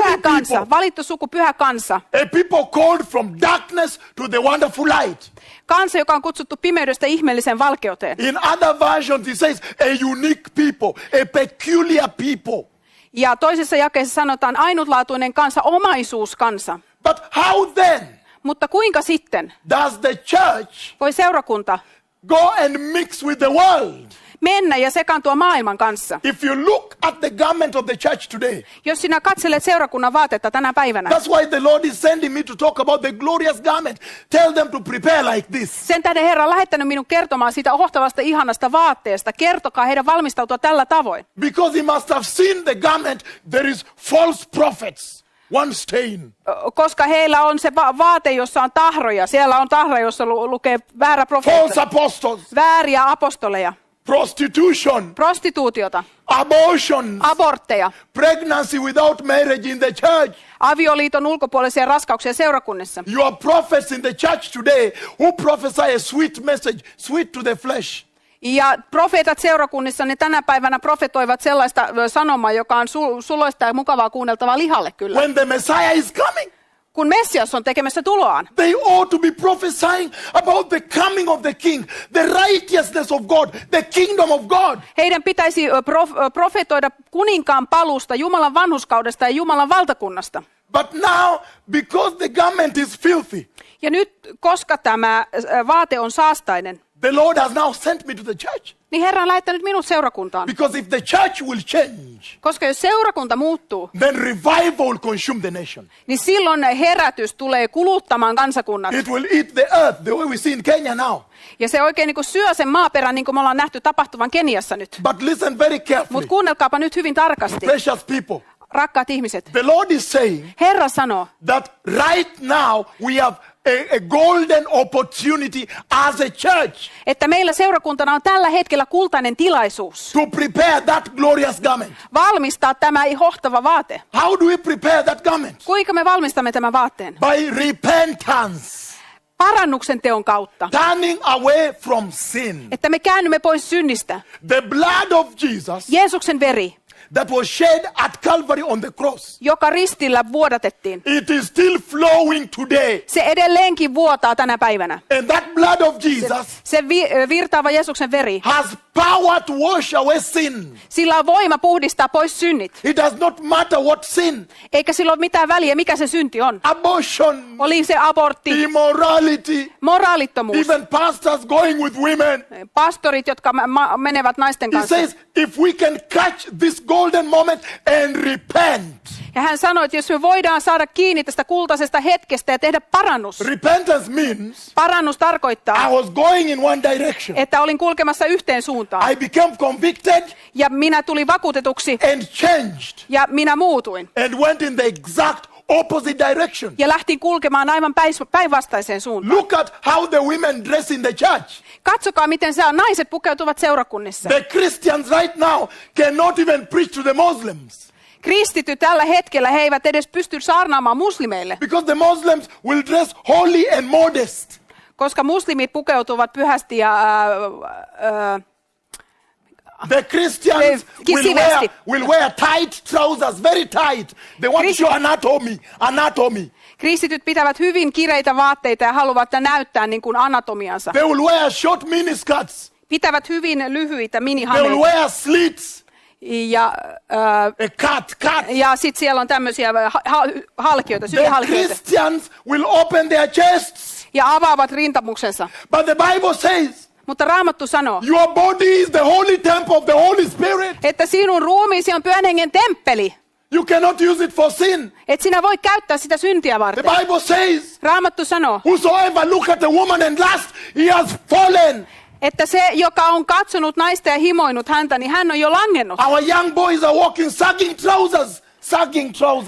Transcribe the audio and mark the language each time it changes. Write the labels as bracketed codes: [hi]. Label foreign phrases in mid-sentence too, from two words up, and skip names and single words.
[fi] pyhä kansa, [en] people, [fi] valittu suku, pyhä kansa. [en] a people called from darkness to the wonderful light. [fi] Kansa, joka on kutsuttu pimeydestä ihmeelliseen valkeuteen. [en] In other versions, he says, a unique people, a peculiar people. [fi] Ja toisessa jakeessa sanotaan ainutlaatuinen kansa, omaisuuskansa. [en] But how then [fi] Mutta kuinka sitten [en] does the church [fi] voi seurakunta [en] go and mix with the world? [fi] mennä ja sekaantua maailman kanssa? [en] If you look at the garment of the church today, [fi] Jos sinä katselet seurakunnan vaatetta tänä päivänä, [en] that's why the Lord is sending me to talk about the glorious garment. Tell them to prepare like this. [fi] sen tähden Herra on lähettänyt minun kertomaan siitä ohtavasta ihanasta vaatteesta. Kertokaa heidän valmistautua tällä tavoin. [en] Because he must have seen the garment, there is false prophets, one stain. [fi] Koska heillä on se vaate, jossa on tahroja. Siellä on tahra, jossa lukee väärä [en] False [fi] profeetta. [en] apostles, [fi] Vääriä apostoleja. [en] prostitution, [fi] Prostituutiota. [en] abortions, [fi] Abortteja. [en] pregnancy without marriage in the church. [fi] Avioliiton ulkopuolisia raskauksia seurakunnissa. [en] You are prophets in the church today who prophesy a sweet message, sweet to the flesh. [fi] Ja profeetat seurakunnissa ne tänä päivänä profetoivat sellaista sanomaa, joka on suloista ja mukavaa kuunneltavaa lihalle kyllä. [en] When the Messiah is coming, [fi] Kun Messias on tekemässä tuloaan, [en] they ought to be prophesying about the coming of the King, the righteousness of God, the kingdom of God. [fi] heidän pitäisi profetoida kuninkaan palusta, Jumalan vanhurskaudesta ja Jumalan valtakunnasta. [en] But now, because the garment is filthy, [fi] Ja nyt, koska tämä vaate on saastainen, [en] the Lord has now sent me to the church. [fi] niin Herra on lähettänyt minut seurakuntaan. [en] Because if the church will change, [fi] Koska jos seurakunta muuttuu, [en] then revival will consume the nation. [fi] niin silloin herätys tulee kuluttamaan kansakunnat. [en] It will eat the earth the way we see in Kenya now. [fi] Ja se oikein niin kuin syö sen maaperän, niin kuin me ollaan nähty tapahtuvan Keniassa nyt. [en] But listen very carefully, [fi] Mutta kuunnelkaapa nyt hyvin tarkasti, [en] precious people. [fi] rakkaat ihmiset. [en] The Lord is saying [fi] Herra sanoo, [en] that right now we have a golden opportunity as a church [fi] että meillä seurakuntana on tällä hetkellä kultainen tilaisuus [en] to prepare that glorious garment. [fi] valmistaa tämä hohtava vaate. [en] How do we prepare that garment? [fi] Kuinka me valmistamme tämän vaatteen? [en] By repentance, [fi] Parannuksen teon kautta. [en] turning away from sin. [fi] Että me käännymme pois synnistä. [en] The blood of Jesus [fi] Jeesuksen veri, [en] that was shed at Calvary on the cross, [fi] joka ristillä vuodatettiin, [en] it is still flowing today. [fi] se edelleenkin vuotaa tänä päivänä. [en] And that blood of Jesus [fi] Se virtaava Jeesuksen veri, [en] has power to wash away sin. [fi] sillä on voima puhdistaa pois synnit. [en] It does not matter what sin, [fi] Eikä sillä ole mitään väliä, mikä se synti on. [en] abortion, [fi] Oli se abortti, [en] immorality, [fi] moraalittomuus, [en] even pastors going with women. [fi] pastorit, jotka menevät naisten [en] He [fi] kanssa. [en] says, if we can catch this golden moment and repent. [fi] Ja hän sanoi, että jos me voidaan saada kiinni tästä kultaisesta hetkestä ja tehdä parannus. [en] Repentance means [fi] Parannus [en] I [fi] tarkoittaa, [en] was going in one direction. [fi] että olin kulkemassa yhteen suuntaan. [en] I became convicted [fi] Ja minä tulin vakuutetuksi [en] and changed [fi] ja minä muutuin. [en] and went in the exact opposite direction. [fi] Ja lähtin kulkemaan aivan päinvastaiseen suuntaan. [en] Look at how the women dress in the church. [fi] Katsokaa, miten naiset pukeutuvat seurakunnissa. [en] The Christians right now cannot even preach to the Muslims [fi] Kristityt tällä hetkellä, he eivät edes pysty saarnaamaan muslimeille, [en] because the Muslims will dress holy and modest. [fi] koska muslimit pukeutuvat pyhästi ja [en] The Christians [fi] Siveesti. [en] will wear tight trousers, very tight. They want to show anatomy. [fi] kristityt pitävät hyvin kireitä vaatteita ja haluavat näyttää niin kuin anatomiansa. [en] They will wear short miniskirts. [fi] Pitävät hyvin lyhyitä [en] They will [fi] minihameita. [en] wear slits. [fi] Ja, [en] A cut. [fi] ja sitten siellä on tämmöisiä halkioita, [en] The [fi] sylihalkioita. [en] Christians will open their chests. [fi] Ja avaavat rintamuksensa. [en] But the Bible says, [fi] Mutta Raamattu sanoo, [en] your body is the holy temple of the Holy Spirit. [fi] että sinun ruumiisi on Pyhän Hengen temppeli. [en] You cannot use it for sin. [fi] Et sinä voi käyttää sitä syntiä [en] The [fi] varten. [en] Bible says, [fi] Raamattu sanoo, [en] whosoever look at a woman and lust, he has fallen. [fi] että se, joka on katsonut naista ja himoinut häntä, niin hän on jo langennut. [en] Our young boys are walking sagging trousers. Sagging trousers.